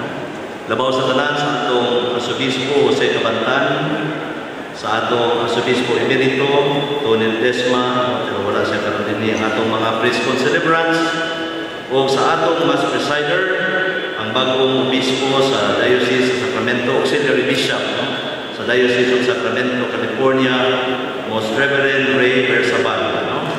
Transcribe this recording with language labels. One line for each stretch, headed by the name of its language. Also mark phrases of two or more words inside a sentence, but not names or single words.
Cebuano: Labaw sa tanan sa atong Arsobispo Jose Cabantan, sa atong Arsobispo Emerito Tony Desma, pero wala siya karon din ang atong mga
English: priest celebrants
Cebuano: o sa atong
English: Mass Presider,
Cebuano: ang bagong obispo sa Diocese of Sacramento,
English: Auxiliary Bishop,
Cebuano: no? Sa Diocese of Sacramento, California, Most Reverend Ray Bersabal. No?